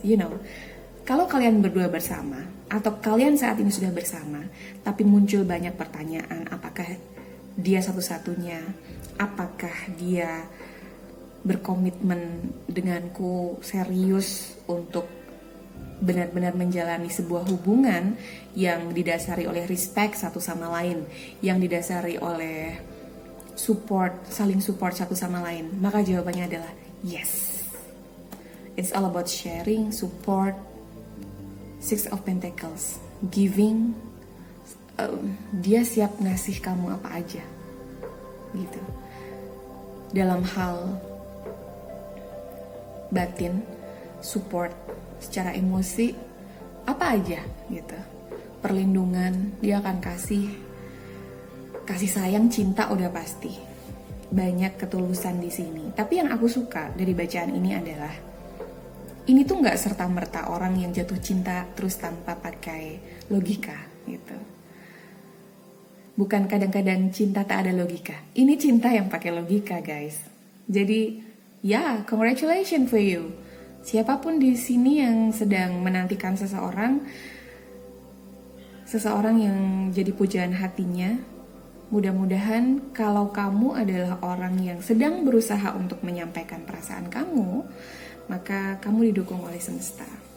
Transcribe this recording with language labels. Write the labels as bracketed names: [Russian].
[English] You know, [Indonesian] kalau kalian berdua bersama, atau kalian saat ini sudah bersama, tapi muncul banyak pertanyaan, apakah dia satu-satunya, apakah dia berkomitmen denganku serius untuk benar-benar menjalani sebuah hubungan yang didasari oleh respect satu sama lain, yang didasari oleh support, saling support satu sama lain, maka jawabannya adalah yes. [English] It's all about sharing, support, Six of Pentacles, giving. [Indonesian] Dia siap ngasih kamu apa aja gitu, dalam hal batin, support secara emosi, apa aja gitu. Perlindungan, dia akan kasih sayang, cinta udah pasti. Banyak ketulusan di sini. Tapi yang aku suka dari bacaan ini adalah ini tuh nggak serta-merta orang yang jatuh cinta terus tanpa pakai logika gitu. Bukan kadang-kadang cinta tak ada logika. Ini cinta yang pakai logika, guys. Jadi, ya, [English] congratulations for you. [Indonesian] Siapapun di sini yang sedang menantikan seseorang yang jadi pujaan hatinya, mudah-mudahan kalau kamu adalah orang yang sedang berusaha untuk menyampaikan perasaan kamu, maka kamu didukung oleh semesta.